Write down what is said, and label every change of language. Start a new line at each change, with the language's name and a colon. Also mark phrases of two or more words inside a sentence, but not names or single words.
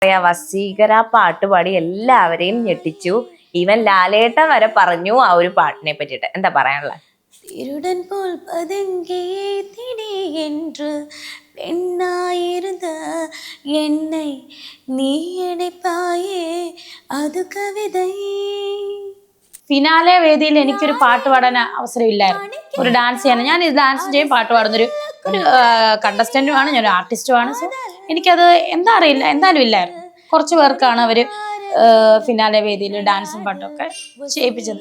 Malayalam: പറയാ, വസീകര പാട്ട് പാടി എല്ലാവരെയും ഞെട്ടിച്ചു. ഈവൻ ലാലേട്ടൻ വരെ പറഞ്ഞു ആ ഒരു പാട്ടിനെ പറ്റിയിട്ട്. എന്താ പറയാനുള്ളത്?
Tamil: திருடன் போல் பதுங்கியே திடி என்று பெண்ணாயிருந்த என்னை நீ அடைப்பாயே அது கவிதை.
Malayalam: ഫിനാലെ വേദിയിൽ എനിക്കൊരു പാട്ട് പാടാൻ അവസരമില്ലായിരുന്നു, ഒരു ഡാൻസ് ചെയ്യാൻ. ഞാൻ ഇത് ഡാൻസ് ചെയ്യും, പാട്ട് പാടുന്നൊരു കണ്ടസ്റ്റന്റുമാണ്, ഞാൻ ഒരു ആർട്ടിസ്റ്റുമാണ്. സോ എനിക്കത് എന്താ അറിയില്ല, എന്തായാലും ഇല്ലായിരുന്നു. കുറച്ച് പേർക്കാണ് അവർ ഫിനാലെ വേദിയിൽ ഡാൻസും പാട്ടും ഒക്കെ ചെയ്യിപ്പിച്ചത്.